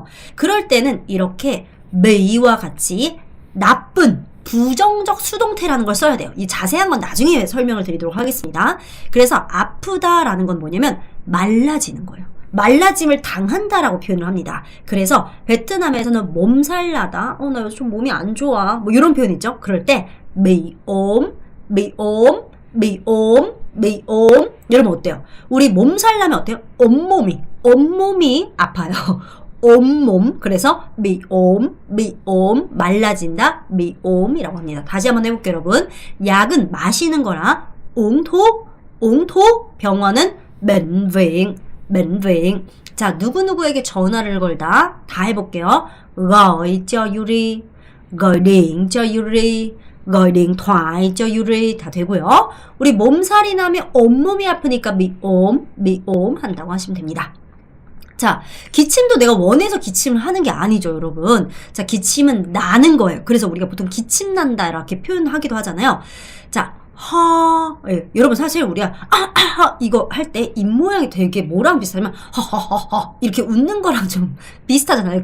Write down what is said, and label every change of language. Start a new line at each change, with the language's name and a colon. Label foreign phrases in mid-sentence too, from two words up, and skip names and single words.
Korean: 그럴 때는 이렇게 be와 같이 나쁜 부정적 수동태라는 걸 써야 돼요. 이 자세한 건 나중에 설명을 드리도록 하겠습니다. 그래서 아프다라는 건 뭐냐면 말라지는 거예요. 말라짐을 당한다라고 표현을 합니다. 그래서 베트남에서는 몸살나다, 나 요즘 좀 몸이 안 좋아, 뭐 이런 표현 있죠. 그럴 때
Vietnamese: bị ốm.
Korean: 여러분 어때요? 우리 몸살나면 어때요? 온몸이 아파요. 온몸. 그래서
Vietnamese: bị ốm,
Korean: 말라진다,
Vietnamese: bị ốm
Korean: 이라고 합니다. 다시 한번 해볼게요, 여러분. 약은 마시는 거라 옹톡, 병원은
Vietnamese: bệnh viện.
Korean: 자, 누구누구에게 전화를 걸다. 다 해볼게요.
Vietnamese: gọi cho Yuri, gọi điện cho Yuri, gọi điện thoại cho Yuri.
Korean: 다 되고요. 우리 몸살이 나면 온몸이 아프니까
Vietnamese: bị ốm
Korean: 한다고 하시면 됩니다. 자, 기침도 내가 원해서 기침을 하는 게 아니죠, 여러분. 자, 기침은 나는 거예요. 그래서 우리가 보통 기침 난다 이렇게 표현하기도 하잖아요. 자, 예, 여러분 사실 우리가 이거 할 때 입 모양이 되게 뭐랑 비슷하면 이렇게 웃는 거랑 좀 비슷하잖아요.